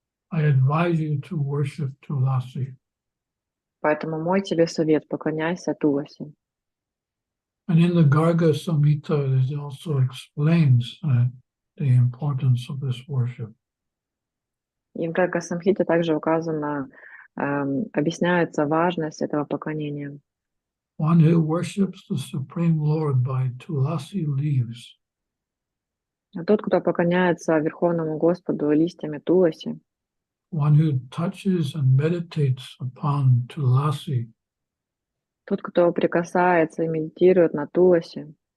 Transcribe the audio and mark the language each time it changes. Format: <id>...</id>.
<en>I advise you to worship Tulasi.</en> <ru>Поэтому мой тебе совет, поклоняйся Туласи.</ru> <en>And in the Garga Samhita, it also explains the importance of this worship.</en> <ru>И в Гарга Самхите также указано, объясняется важность этого поклонения.</ru> <en>One who worships the Supreme Lord by Tulasi leaves</en> <ru>А тот, кто поклоняется Верховному Господу листьями Туласи,</ru> <en>One who touches and meditates upon Tulasi</en> <ru>Тот, кто прикасается и медитирует на Туласи,</ru>